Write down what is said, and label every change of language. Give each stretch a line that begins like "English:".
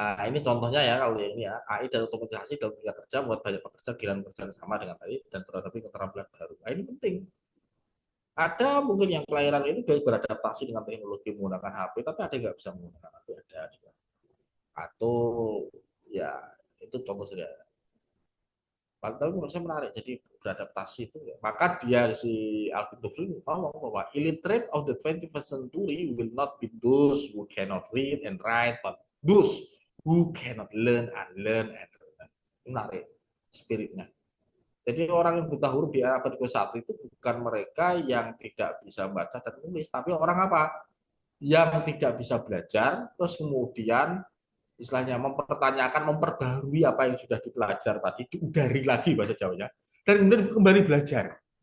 Indonesian: Ini contohnya ya kalau ini ya AI dan otomatisasi dalam dunia kerja membuat banyak pekerja kehilangan pekerjaan sama dengan AI dan berhadapi keterampilan baru. Ini penting. Ada mungkin yang kelahiran itu dia beradaptasi dengan teknologi menggunakan HP, tapi ada yang nggak bisa menggunakan HP ada juga. Atau ya itu contoh saja. Tapi menurut saya menarik. Jadi beradaptasi itu, ya. Maka dia si Alvin Toffler ngomong bahwa
English: illiterate of the 21st century will not be those who cannot read and write, but those who cannot learn and learn and learn.
Indonesian: Menarik spiritnya. Jadi orang yang buta huruf di abad ke-1 itu bukan mereka yang tidak bisa baca dan tulis, tapi orang apa? Yang tidak bisa belajar, terus kemudian istilahnya mempertanyakan, memperbarui apa yang sudah dipelajari tadi, diudari lagi bahasa Jawanya, dan kemudian kembali belajar.